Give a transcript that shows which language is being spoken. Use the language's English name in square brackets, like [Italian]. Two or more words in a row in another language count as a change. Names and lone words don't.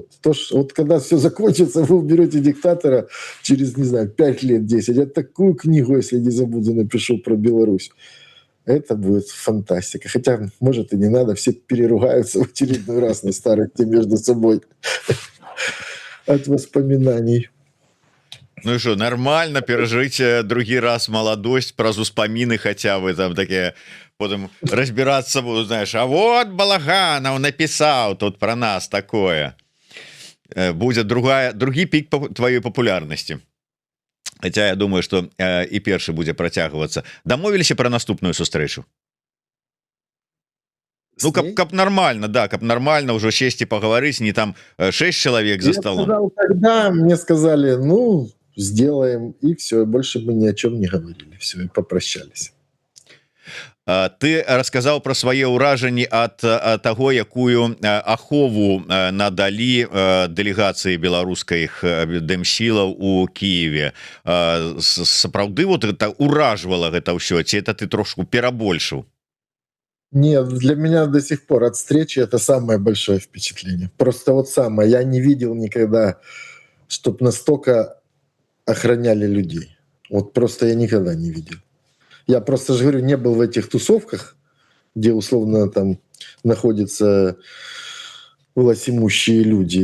[Russian] Вот когда все закончится, вы уберете диктатора через, не знаю, 5 лет, 10. Я такую книгу, если не забуду, напишу про Беларусь. Это будет фантастика. Хотя, может, и не надо, все переругаются в очередной раз на старости между собой от воспоминаний. [Belarusian] Ну і що, нормально перажыць другі раз маладосць праз успаміны, хаця бы там такія потым разбірацца буду, [Russian] знаешь, а вот [Belarusian] Балаганаў напісаў тут [Russian] про нас такое. [Belarusian] Будзе другі пік тваёй папулярнасці. Хаця я думаю, што і першы будзе працягвацца. Дамовіліся пра наступную сустрэчу? [Russian] Ну, [Belarusian] каб нормально, [Russian] да, [Belarusian] каб нормально [Russian] уже сесть и поговорить, не там 6 человек за столом. Я сказал, когда мне сказали, ну, сделаем, и все, больше мы ни о чем не говорили, все, и попрощались. Ты рассказал про [Belarusian] свае ўражанні ад таго, якую ахову надалі дэлегацыі беларускіх дэмсілаў у Киеве. Сапраўды [Russian] вот это [Belarusian] уражвала гэта ўсё, ці это ты трошку перабольшыў? [Russian] Нет, для меня до сих пор от встречи это самое большое впечатление. Просто вот самое. Я не видел никогда, чтобы настолько охраняли людей. Вот просто я никогда не видел. Я просто же говорю, не был в этих тусовках, где условно там находятся властимущие люди.